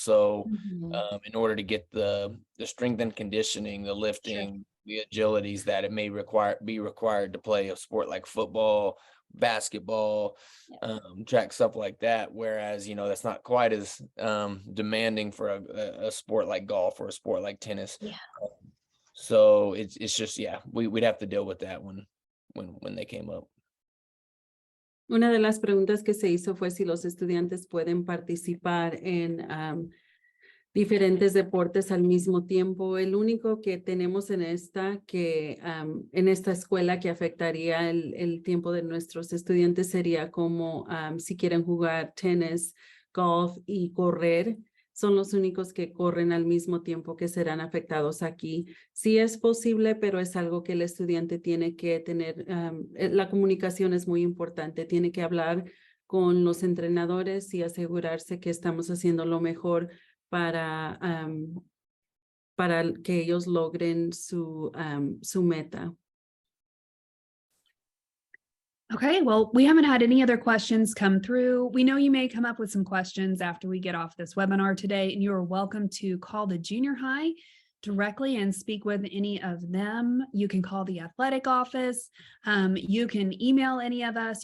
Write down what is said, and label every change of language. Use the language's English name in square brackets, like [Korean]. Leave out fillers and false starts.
[English] So in order to get the strength and conditioning, the lifting, the agilities that it may be required to play a sport like football, basketball, track, stuff like that. Whereas, you know, that's not quite as demanding for a sport like golf or a sport like tennis. Yeah. So it's just, we'd have to deal with that when they came up. [Spanish] Una de las preguntas que se hizo fue si los estudiantes pueden participar en diferentes deportes al mismo tiempo. El único que tenemos en esta escuela que afectaría el tiempo de nuestros estudiantes sería como si quieren jugar tenis, golf y correr. Son los únicos que corren al mismo tiempo que serán afectados aquí. Sí es posible, pero es algo que el estudiante tiene que tener. La comunicación es muy importante. Tiene que hablar con los entrenadores y asegurarse que estamos haciendo lo mejor para que ellos logren su meta. [English] Okay, well, we haven't had any other questions come through. We know you may come up with some questions after we get off this webinar today, and you are welcome to call the junior high directly and speak with any of them. You can call the athletic office. You can email any of us.